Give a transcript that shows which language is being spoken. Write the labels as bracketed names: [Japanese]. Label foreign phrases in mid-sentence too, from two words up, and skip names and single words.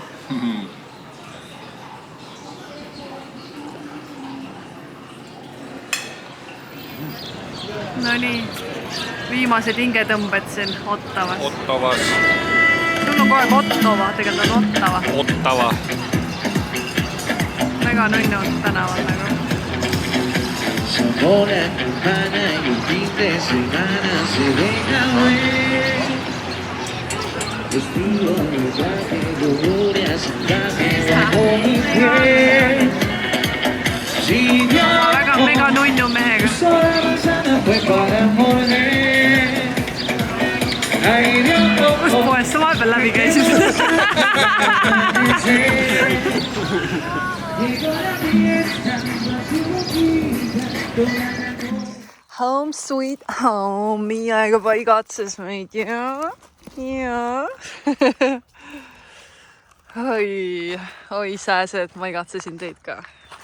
[Estonian] No nii, viimased hingetõmbed siin Ottavas. Ottavas. Sul on kogu aeg Ottava, tegelikult on Ottava. Ottava. Mega nunnud tänaval nagu. [Spanish] Sabor humana y un fin de semana se deja ver. Vestido de traje, glorias, traje bajo mi piel. Si Dios [Estonian] Mega nunnu mehega. [Spanish] sola manzana fue para morder. Ay, Dios [Estonian] Kust poest sa vahepeal läbi käisid? [English] Home sweet home, [Estonian] Miia juba igatses meid, jaa. Oi sääsed, ma igatsesin teid ka.